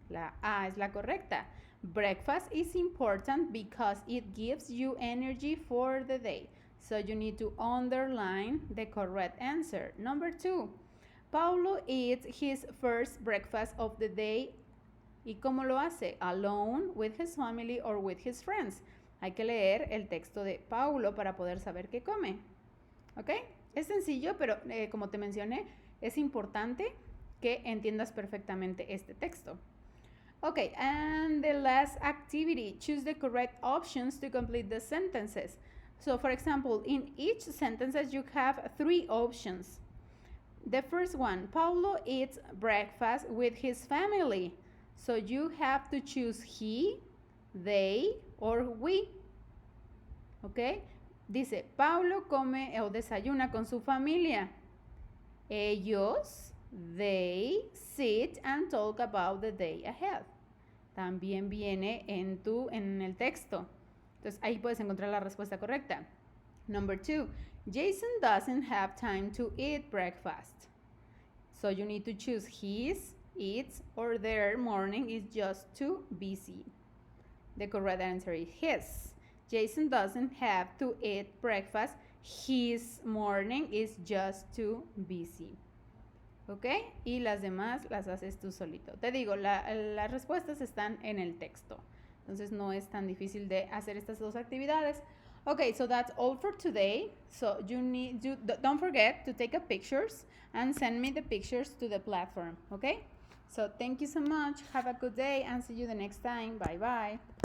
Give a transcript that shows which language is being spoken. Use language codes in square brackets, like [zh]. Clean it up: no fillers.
[es] La A es la correcta. [en] Breakfast is important because it gives you energy for the day. So you need to underline the correct answer. Number 2, Paulo eats his first breakfast of the day. [es] ¿Y cómo lo hace? [en] Alone, with his family, or with his friends. [es] Hay que leer el texto de Paulo para poder saber qué come. ¿Ok? Es sencillo, pero como te mencioné, es importante que entiendas perfectamente este texto. [en] Okay, and the last activity, choose the correct options to complete the sentences. So, for example, in each sentences you have 3 options. The first one, Paulo eats breakfast with his family. So you have to choose he, they, or we. ¿Ok? [es] Dice, Paulo come o desayuna con su familia. [en] Ellos, they, sit and talk about the day ahead. [es] También viene en el texto. Entonces ahí puedes encontrar la respuesta correcta. [en] Number 2, Jason doesn't have time to eat breakfast. So you need to choose his, its, or their morning is just too busy. The correct answer is his. Jason doesn't have to eat breakfast. His morning is just too busy. [es] ¿Ok? Y las demás las haces tú solito. Te digo, las respuestas están en el texto. Entonces no es tan difícil de hacer estas 2 actividades. [en] Okay, so that's all for today. So don't forget to take a pictures and send me the pictures to the platform. Okay? So thank you so much. Have a good day and see you the next time. Bye bye.